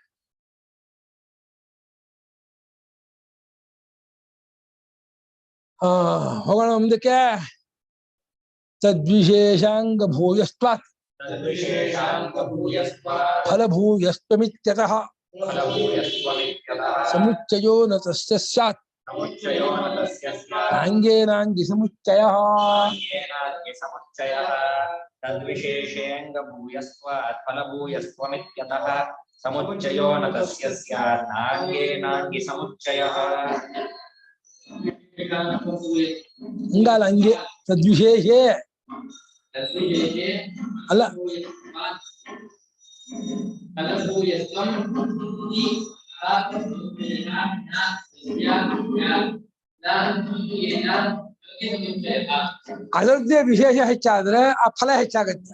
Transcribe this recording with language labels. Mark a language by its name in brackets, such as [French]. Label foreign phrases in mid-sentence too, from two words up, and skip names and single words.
[Kannada] ಹೋಗೋಣ ಮುಂದಕ್ಕೆ. [Sanskrit] ತದ್ವಿಶೇಷಾಂಗ ಭೂಯಸ್ತ್ವಾತ್ ಫಲಭೂಯಸ್ತ್ವಮಿತ್ಯತಃ ಸಮುಚ್ಚಯೋ ನ ತಸ್ಯ ಸ್ಯಾತ್ ಸಾಂಗೇನಾಂಗಿ ಸಮುಚ್ಚಯಃ. ತದ್ವಿಶೇಷೇಂಗ ಭೂಯಸ್ತ್ವಾತ್ ಫಲಭೂಯಸ್ತ್ವಮಿತ್ಯತಃ ಸಮುಚ್ಚಯೋ ನ ತಸ್ಯ ಸ್ಯಾತ್ ಸಾಂಗೇನಾಂಗಿ ಸಮುಚ್ಚಯಃ. [Kannada] ಹಂಗಲ್ಲ, ಹಂಗೆ ತದ್ವಿಶೇಷೇ ಅಲ್ಲ. ಅದರದ್ದೇ ವಿಶೇಷ ಹೆಚ್ಚಾದ್ರೆ ಆ ಫಲ ಹೆಚ್ಚಾಗತ್ತೆ.